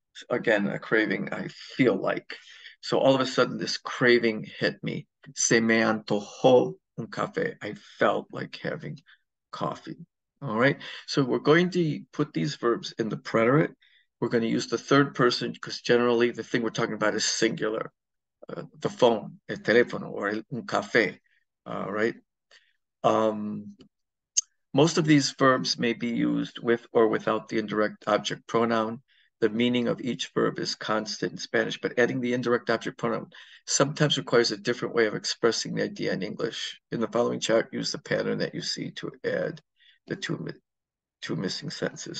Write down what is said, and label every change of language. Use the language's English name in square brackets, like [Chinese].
[English] Again, a craving, I feel like. So all of a sudden, this craving hit me. [Spanish] Se me antojó un café. [English] I felt like having coffee. All right. So we're going to put these verbs in the preterite. We're going to use the third person because generally the thing we're talking about is singular. The phone, el teléfono, or un café. All right. Most of these verbs may be used with or without the indirect object pronoun. The meaning of each verb is constant in Spanish, but adding the indirect object pronoun sometimes requires a different way of expressing the idea in English. In the following chart, use the pattern that you see to add the two missing sentences.